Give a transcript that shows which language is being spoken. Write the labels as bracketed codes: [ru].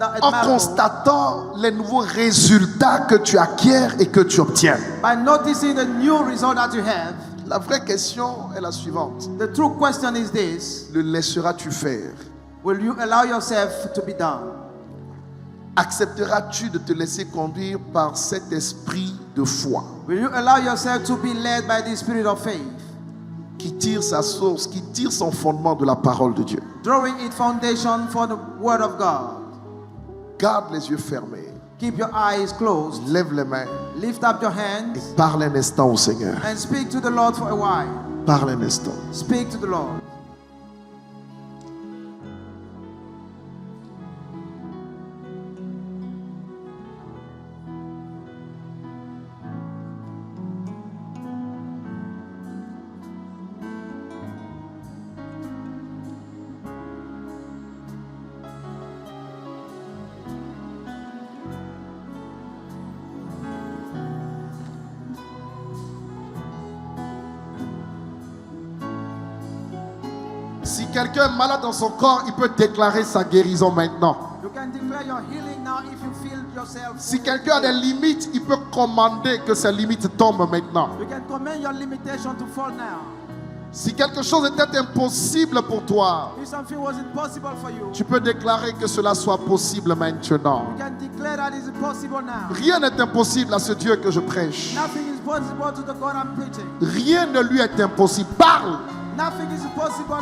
[fr] en [en] admirable [fr] constatant les nouveaux résultats que tu acquiers et que tu obtiens. [en] by noticing the new result that you have. [fr] La vraie question est la suivante. [en] The true question is this: [fr] Le laisseras-tu faire? [en] will you allow yourself to be done? [fr] Accepteras-tu de te laisser conduire par cet esprit de foi [en] Will you allow yourself to be led by the spirit of faith, [fr] qui tire sa source, qui tire son fondement de la parole de Dieu? [en] drawing its foundation for the word of God? [fr] Garde les yeux fermés, [en] Keep your eyes closed. [fr] lève les mains [en] Lift up your [fr] et [en] hands [fr] parle un instant au Seigneur. [en] and speak to the Lord for a while. [fr] Parle un instant. [en] Speak to the Lord. [fr] Si quelqu'un est malade dans son corps, il peut déclarer sa guérison maintenant. [en] You can declare your healing now if you feel yourself. [fr] Si quelqu'un a des limites, il peut commander que ces limites tombent maintenant. [en] You can command your limitation to fall now. [fr] Si quelque chose était impossible pour toi, [en] If something was impossible for you, [fr] tu peux déclarer que cela soit possible maintenant. [en] you can declare that it's impossible now. [fr] Rien n'est impossible à ce Dieu que je prêche. [en] Nothing is possible to the God I'm preaching. [fr] Rien ne lui est impossible. Parle. [en] Nothing is impossible for